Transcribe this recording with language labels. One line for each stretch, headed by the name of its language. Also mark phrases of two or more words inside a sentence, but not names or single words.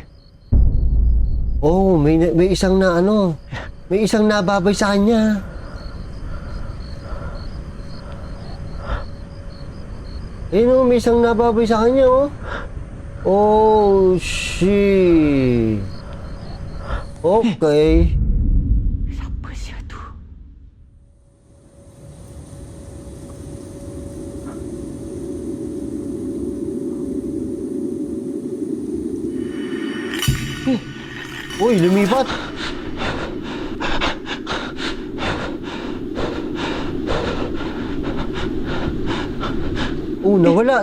Filipino: Oh, may isang may isang nababay sa kanya. Ayun, may isang nababay sa kanya, oh.
English: Oh, shit.
Filipino: Okay.
Malay: Siapa sia tu?
Filipino: Uy, lumipat. Oh, nawala.